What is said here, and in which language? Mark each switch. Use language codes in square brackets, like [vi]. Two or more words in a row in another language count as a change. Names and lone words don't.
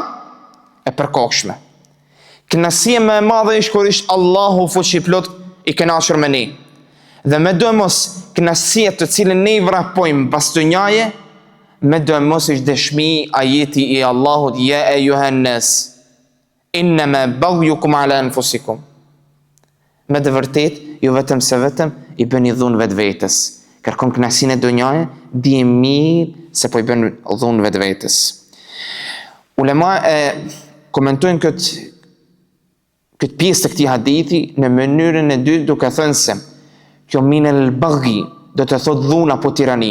[sq] E përkohshme. Kënaqësia më e madhe është kur është Allahu fuqi plot i kënaqur me ne. Dhe me do mos kënaqësia të cilën ne i vrapojmë pas dunjaje, me do mos është dëshmi ajeti i Allahut [ar] يا أيها الناس إنما بغيكم على أنفسكم. [sq] Me të vërtet, ju vetëm se vetëm i bëni dhunë vetvetes. Kërkon kënaqësinë e dunjaje, di mirë se po i bën dhunë vetvetes. Ulema komentojnë këtë pjesë të këtij hadithi në mënyrën e dytë duke thënë se kjo [ar] من البغي [sq] do të thotë dhunë apo tirani.